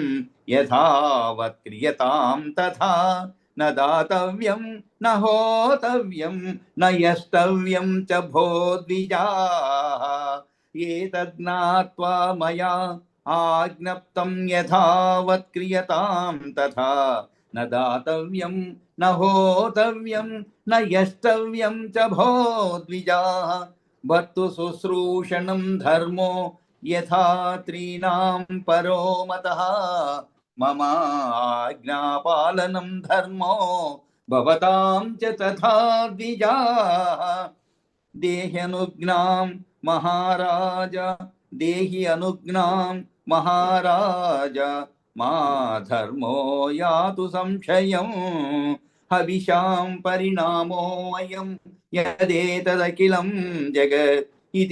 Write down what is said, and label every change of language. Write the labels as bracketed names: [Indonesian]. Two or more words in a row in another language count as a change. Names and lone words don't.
[Sanskrit] यथावत् क्रियतां तथा न दातव्यं न होतव्यं न यष्टव्यं च भोद्विजाः एतज्ज्ञात्वा मया आज्ञप्तं यथावत् क्रियतां तथा न दातव्यं न होतव्यं न यष्टव्यं च भोद्विजाः भर्तु शुश्रूषणं धर्मो यथा त्रीणां परो मतः मम आज्ञापालनं धर्मो భవతాం చ తథా ద్విజాః దేహి అనుజ్ఞాం మహారాజ దేహి అనుజ్ఞాం మహారాజ మా ధర్మో యాతు సంశయం హవిషాం పరిణామోऽయం యదేతదఖిలం జగత్ ఇది